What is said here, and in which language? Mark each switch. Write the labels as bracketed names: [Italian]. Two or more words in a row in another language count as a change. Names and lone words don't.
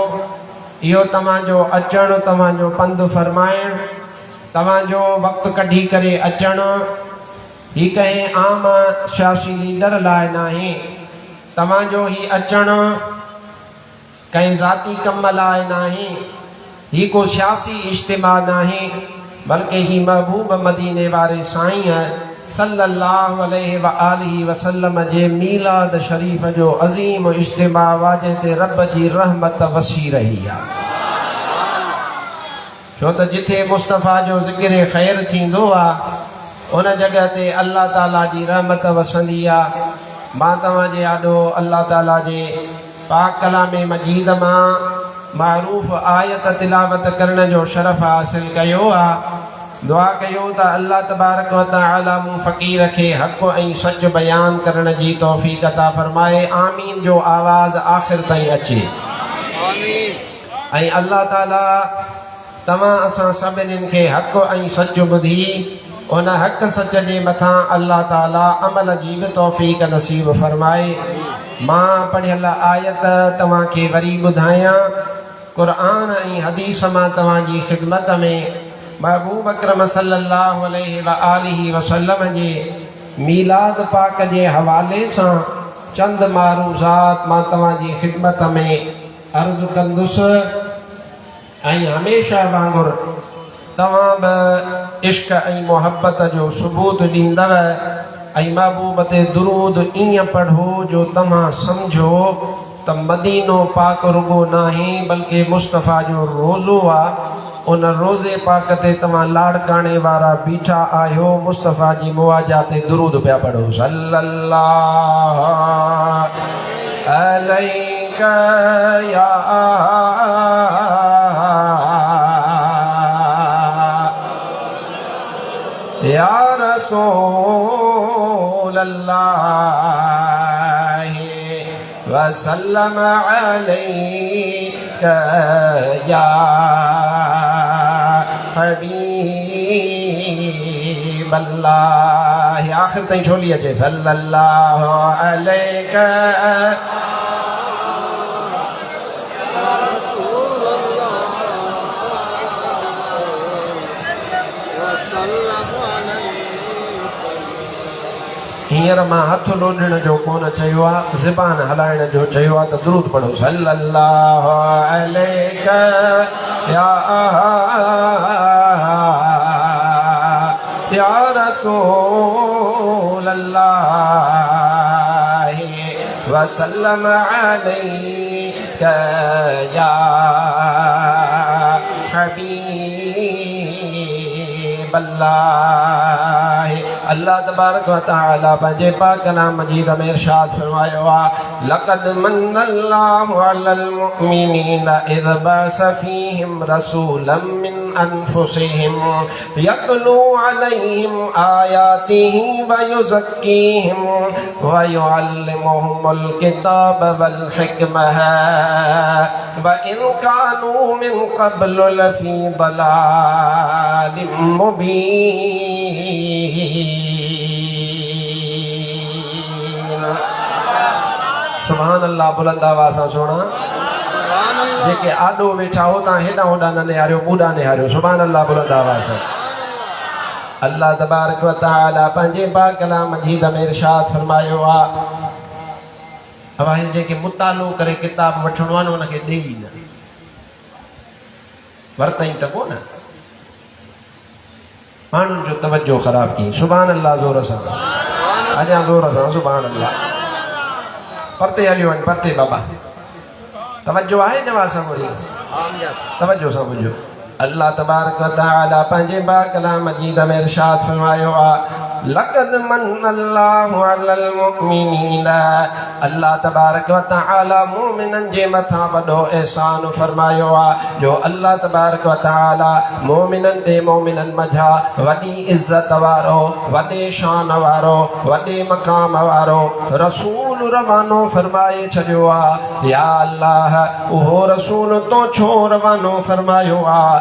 [Sindhi] इहो तव्हांजो अचणु, तव्हांजो पंधु फरमाइणु, तव्हांजो वक़्तु कढी करे अचणु ही कंहिं आम सियासी लीडर लाइ नाहे. तव्हांजो ही अचणु कंहिं ज़ाती कम लाइ नाहे. ही को सियासी इज्तिमा नाहे बल्कि ही महबूब मदीने वारे साईं [Arabic] صلى الله عليه وآله وسلم [Sindhi] जे मीलाद शरीफ़ जो अज़ीम इज्तिमा वाजे ते रब जी रहमत वसी रही आहे. छो त जिथे मुस्तफ़ा जो ज़िक्र ख़ैर थींदो आहे उन जॻह ते [Arabic] الله تعالى [Sindhi] जी रहमत वसंदी आहे. मां तव्हांजे आॾो [Arabic] الله تعالى [Sindhi] जे पाक कलाम मजीद मां मारूफ़ आयत तिलावत करण जो शरफ़ हासिल कयो आहे. दुआ कयो त [Arabic] الله تبارك وتعالى [Sindhi] मूं फ़क़ीर खे हक़ ऐं सच बयान करण जी तौफ़ीक़ अता फ़रमाए. आमीन जो आवाज़ आख़िर ताईं अचे. ऐं [Arabic] الله تعالى [Sindhi] तव्हां असां सभिनीनि खे हक़ ऐं सच ॿुधी उन हक़ सच जे मथां [Arabic] الله تعالى [Sindhi] अमल जी बि तौफ़ीक़ नसीब फरमाए। मां पढ़ियल आयत तव्हांखे वरी ॿुधायां। क़ुरान ऐं हदीस मां तव्हांजी ख़िदमत में महबूब अकरम [Arabic] صلى الله عليه وآله وسلم [Sindhi] जे मीलाद पाक जे हवाले सां चंद मारूज़ात मां तव्हांजी ख़िदमत में अर्ज़ु कंदुसि ऐं हमेशह वांगुरु तव्हां बि इश्क ऐं मुहब्बत जो सबूत ॾींदव ऐं महबूब ते दुरूद ईअं पढ़ो जो तव्हां सम्झो त मदीनो पाक रुगो नाहे बल्कि मुस्तफ़ा जो रोज़ो आहे। उन रोज़े पाक ते तव्हां लाड़काणे वारा बीठा आहियो। मुस्तफ़ा जी मुआजा ते दुरूद पिया पढ़ो। [Arabic] صلى الله عليك يا رسول الله وسلم عليك يا حبيب الله. [Sindhi] आखिर ताईं छोली अचे [Arabic] صلى الله عليك [Sindhi] हींअर मां हथ लोॾण जो कोन चयो आहे, ज़बान हलाइण जो चयो आहे त दुरूद पढ़ो। [Arabic] صلى الله عليك يا رسول الله وسلم عليك يا حبيب الله. الله تبارك وتعالى [Sindhi] पंहिंजे पाक कलाम मजीद में इरशाद फरमायो आहे [Arabic] لقد منّ الله على المؤمنين إذ بعث فيهم رسولا من أنفسهم يتلو عليهم آياته ويزكيهم ويعلمهم الكتاب والحكمة وإن كانوا من قبل لفي ضلال مبين. سبحان الله. [Sindhi] बुलंद आवाज़ सां सोना जेके आॾो वेठा हो तव्हां हेॾां होॾां न निहारियो, ॿूॾा निहारियो। [Arabic] سبحان الله. [Sindhi] बुलंद आवाज़ सां। [Arabic] الله تبارك وتعالى [Sindhi] पंहिंजे पाक कलाम मजीद में इरशाद फरमायो आहे अब हिन जेके मुतालो करे किताब वठणो आहे न उनखे ॾेई न वरतई त कोन माण्हुनि जो तवज्जो ख़राब कई। [Arabic] سبحان الله. [Sindhi] ज़ोर सां अञा ज़ोर सां [Arabic] سبحان الله. [Sindhi] परते हलियो वञ परते बाबा। तवज्जो आहे जवाब सां ॿुधी तवज्जो सां ॿुधो। [Arabic] الله تبارك وتعالى [Sindhi] पंहिंजे पाक कलाम मजीद में इरशाद फरमायो आहे [Arabic] لقد منّ الله على المؤمنين. الله تبارك وتعالى [Sindhi] मोमिननि जे मथां वॾो एहसान फरमायो आहे जो [Arabic] الله تبارك وتعالى [Sindhi] मोमिननि ॾे मोमिननि मझा वॾी इज़त वारो वॾे शान वारो वॾे मक़ाम वारो रसूल रवानो फरमाए छॾियो आहे। [Arabic] يا الله [Sindhi] उहो रसूल तो छो रवानो फरमायो आहे।